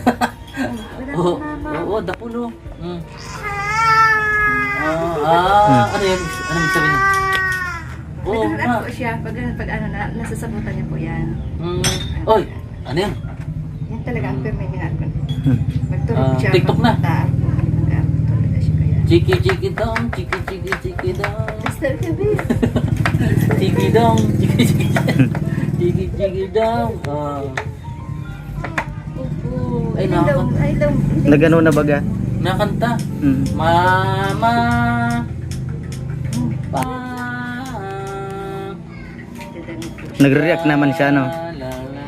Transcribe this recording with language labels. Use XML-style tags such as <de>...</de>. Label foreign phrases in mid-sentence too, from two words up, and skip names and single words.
<tl>Oo, dapulo. Ano yun? Ano yung sabi niya? Oo, Nag-react po siya, pag ano na, nasasabutan niya po yan. Oy, ano yan? Yan talaga ang permanent ko. Magtulog siya. TikTok na. Magtulog na siya kaya. Chiki chiki dong, chiki chiki chiki dong. Mr. Kevin. Chiki dong, chiki chiki chiki chiki dong. Ay, nakakanta. Ay, daw. Nagano na baga? Nakanta. Mm. Mama. Pa. Nagre-react naman siya, no? La, la, la.</tl>